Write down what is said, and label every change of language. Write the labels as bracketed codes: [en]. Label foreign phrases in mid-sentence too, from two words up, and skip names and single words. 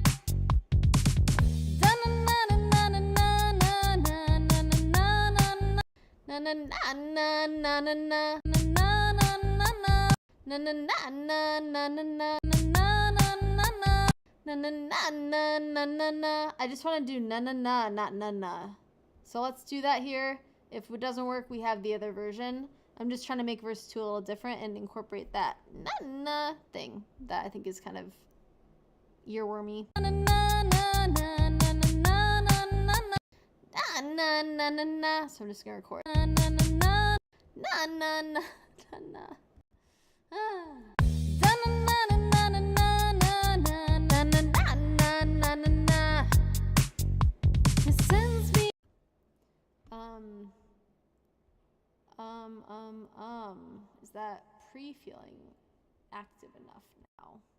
[en] Na na na na na na na na na na na na na na na na na na na Na na na na na na na. I just want to do na na na, not na na. So let's do that here. If it doesn't work, we have the other version. I'm just trying to make verse 2 a little different and incorporate that na na thing that I think is kind of earwormy. Na na na na na na na na na. So I'm just gonna record. Na na na na na na na na na. Is that pre-feeling active enough now?